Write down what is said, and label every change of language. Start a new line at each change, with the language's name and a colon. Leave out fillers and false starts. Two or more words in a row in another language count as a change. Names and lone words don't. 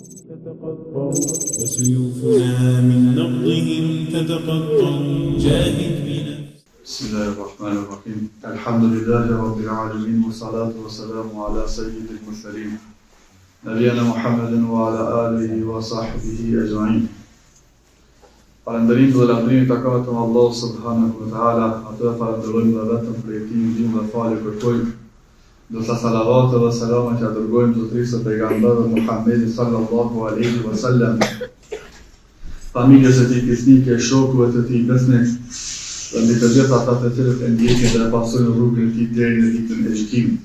Arabic: تتقطع وسيوفنا من نبضهم تتقطع جاهد بنفسك. بسم الله الرحمن الرحيم. الحمد لله رب العالمين والصلاة والسلام على سيد المرسلين نبينا محمد وعلى آله وصحبه أجمعين.
Albanian: Falëndërim dhe lavdërimi takohet Allahu
Arabic: سبحانه وتعالى,
Albanian: atë falënderojmë dhe vetëm për jetën e dhe falë kërkojmë. Do sa salavat dhe selama që dërgojmë zotërisë së pejgamberit Muhammedit
Arabic: صلى الله عليه وسلم,
Albanian: familjes së tij besnike, shokëve të tij besnik, dhe mbi të gjithë ata të cilët e ndjekin dhe e pasojnë rrugën e tij deri në ditën e gjykimit.